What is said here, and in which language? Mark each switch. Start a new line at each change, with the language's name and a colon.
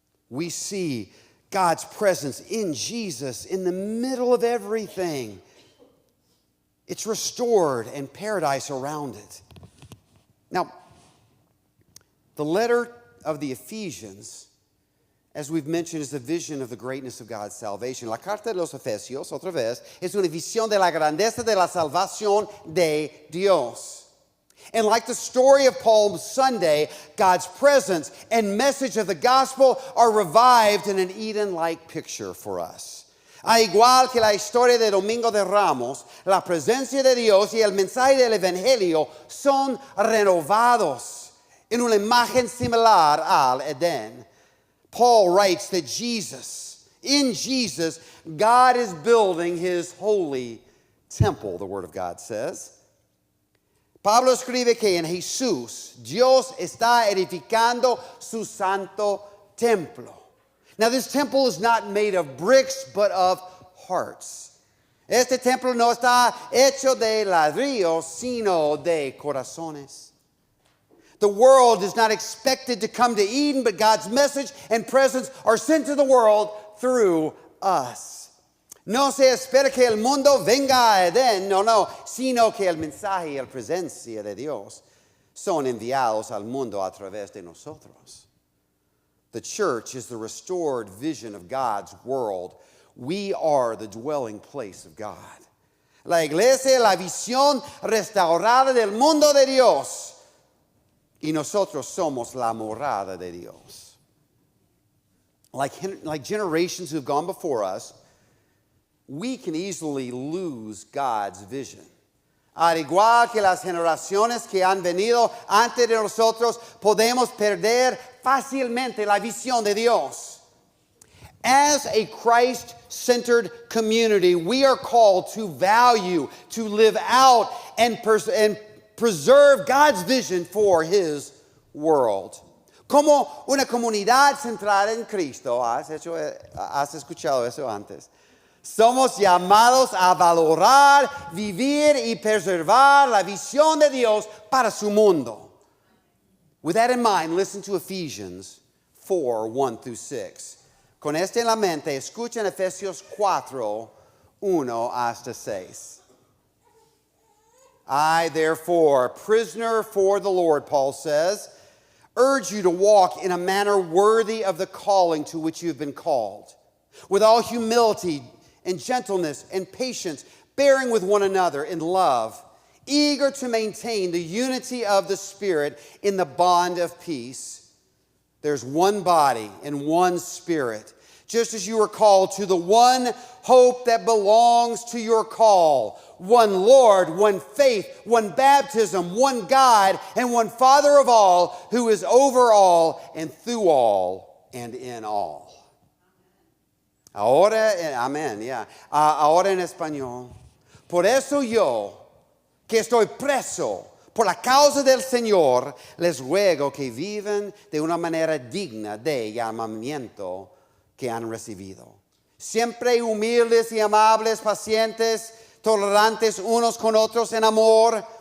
English: We see God's presence in Jesus in the middle of everything. It's restored and paradise around it. Now, the letter of the Ephesians, as we've mentioned, is the vision of the greatness of God's salvation.
Spanish: La carta de los Efesios, otra vez, es una visión de la grandeza de la salvación de Dios.
English: And like the story of Palm Sunday, God's presence and message of the gospel are revived in an Eden-like picture for us.
Spanish: A igual que la historia de Domingo de Ramos, la presencia de Dios y el mensaje del Evangelio son renovados en una imagen similar al Edén.
English: Paul writes that in Jesus, God is building his holy temple, the Word of God says.
Spanish: Pablo escribe que en Jesús, Dios está edificando su santo templo.
English: Now, this temple is not made of bricks, but of hearts.
Spanish: Este templo no está hecho de ladrillos, sino de corazones.
English: The world is not expected to come to Eden, but God's message and presence are sent to the world through us.
Spanish: No se espera que el mundo venga a Edén, no, sino que el mensaje y la presencia de Dios son enviados al mundo a través de nosotros.
English: The church is the restored vision of God's world. We are the dwelling place of God.
Spanish: La iglesia, la visión restaurada del mundo de Dios. Y nosotros somos la morada de Dios.
English: Like generations who have gone before us, we can easily lose God's vision.
Spanish: Al igual que las generaciones que han venido antes de nosotros, podemos perder fácilmente la visión de Dios.
English: As a Christ-centered community, we are called to value, to live out, and preserve God's vision for His world.
Spanish: Como una comunidad centrada en Cristo, has escuchado eso antes. Somos llamados a valorar, vivir y preservar la visión de Dios para su mundo.
English: With that in mind, listen to Ephesians 4, 1 through 6.
Spanish: Con esto en la mente, escuchen Efesios 4, 1 hasta 6.
English: I, therefore, prisoner for the Lord, Paul says, urge you to walk in a manner worthy of the calling to which you have been called, with all humility and gentleness and patience, bearing with one another in love, eager to maintain the unity of the Spirit in the bond of peace. There's one body and one Spirit, just as you are called to the one hope that belongs to your call. One Lord, one faith, one baptism, one God, and one Father of all, who is over all and through all and in all.
Spanish: Ahora, amén, yeah. Ahora en español. Por eso yo, que estoy preso por la causa del Señor, les ruego que vivan de una manera digna del llamamiento que han recibido. Siempre humildes y amables, pacientes, tolerantes unos con otros en amor.